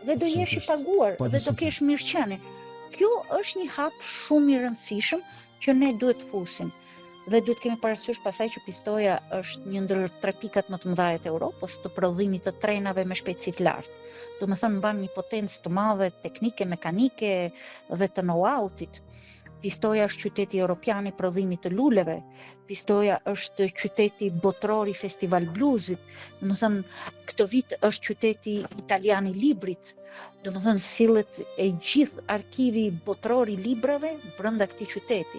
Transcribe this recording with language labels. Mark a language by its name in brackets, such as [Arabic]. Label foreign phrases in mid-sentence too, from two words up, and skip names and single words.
[Albanian] dhe do jesh i paguar dhe do kesh mirëqenie. Kjo është një hap shumë i rëndësishëm që ne duhet të fusim. Dhe duhet kemi parasysh pasaj që Pistoia është një ndër 3 pikat më të mëdha të Europës të prodhimit të trenave me shpejtësi të lartë. Do të thënë mban një potencë të madhe teknike, mekanike dhe të know-how-it. Pistoia është qyteti europian i prodhimit të luleve. Pistoia është qyteti botror i festival bluzit. Do të thënë këtë vit është qyteti italian i librit. Do të thënë sillet e gjithë arkivi botror i librave brenda këtij qyteti.